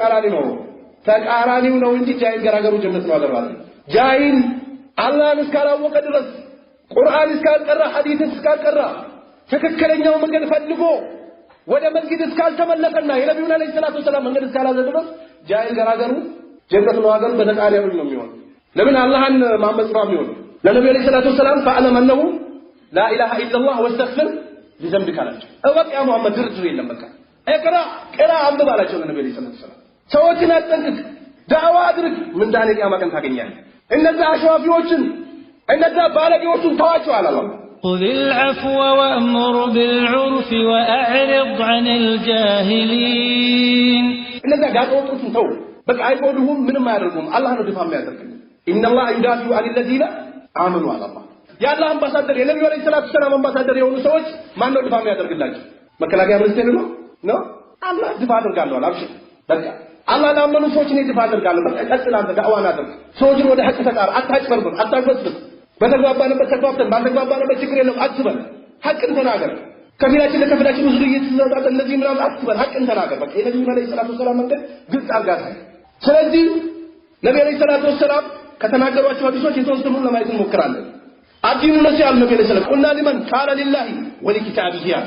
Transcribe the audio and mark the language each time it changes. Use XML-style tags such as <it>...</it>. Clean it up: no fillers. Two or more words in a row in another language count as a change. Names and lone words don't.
<am>ተቃራኒው ነው እንጂ ጃይል ገራገሩ ጀነት ነው አገሩ አይደል ጃይል አላህን እስካላወቀ ድረስ ቁርአን እስካልቀራ ሐዲስ እስካልቀራ ትክክለኛው መንገድ ፈልጎ ወደ መስጊድ እስካልተመለሰና የነብዩና</am> <ar>عليه الصلاة والسلام</ar> <am>መንገድ እስካላዘ ድረስ ጃይል ገራገሩ ጀነት ነው አገሩ በተቃራኒው ነው የሚሆነው ለምን አላህን ማመጽ ነው የሚሆነው ለነብዩ</am> <ar>عليه الصلاة والسلام فاعلم انه لا اله الا الله واستغفر لذنبك</ar> <am>አላቸው እወቅ ያ መሐመድ ድርድር የለም በቃ ቅራ አንብብ አላቸው ለነብዩ</am> <ar>عليه الصلاة والسلام</ar> <am>ሰዎችን አጠንቅቅ ዳዋ አድርግ ምን ዳኔ ቂያማ ቀን ታገኛለህ እነዛ አሽዋፊዎችን እነዛ ባለጌዎችን ተዋቸው አላህ</am> <ar>خذ العفو وأمر بالعرف وأعرض عن الجاهلين</ar> <am>እነዛ ጋጦችን ተው በቃ አይቆዱም ምንም አያደርጉም አላህ ነው ድፋም ያደርግልህ</am> <ar>ان الله يدافع عن الذين امنوا على الله يا الله</ar> <am>አምባሳደር የነብዩ</am> <ar>عليه الصلاة والسلام</ar> <am>አምባሳደር የሆኑ ሰዎች ማን ነው ድፋም ያደርግላቸው መከላከያ ሚኒስቴር ነው አላህ ድፋ አድርጋለሁ አብሽር በቃ አላህ ለአመኑ ሰዎች ነው ድፋ አድርጋለሁ በቃ ቀጥል አንተ ዳዕዋን አድርግ ሰዎችን ወደ ሐቅ ተጣራ አታጭበርብር አታግበስብስ በተግባባንበት ተግባብተን ባልተግባባንበት ችግር የለም አትበል ሐቅን ተናገር ከፊላችን ለከፊላችን ብዙ እየተዛዛተ እንደዚህ ምናምን አትበል ሐቅን ተናገር በቃ የነብዩ</am> <ar>عليه الصلاة والسلام</ar> <am>መንገድ ግልጽ አድርጋታ ስለዚህ ነብዩ</am> <ar>عليه الصلاة والسلام</ar> <am>ከተናገሯቸው ሐዲሶች የተወሰኑን ለማየት እንሞክራለን</am> <ar>الدين النصيحة</ar> <am>ነብዩ</am> <ar>عليه السلام قلنا لمن قال لله ولكتابه</ar>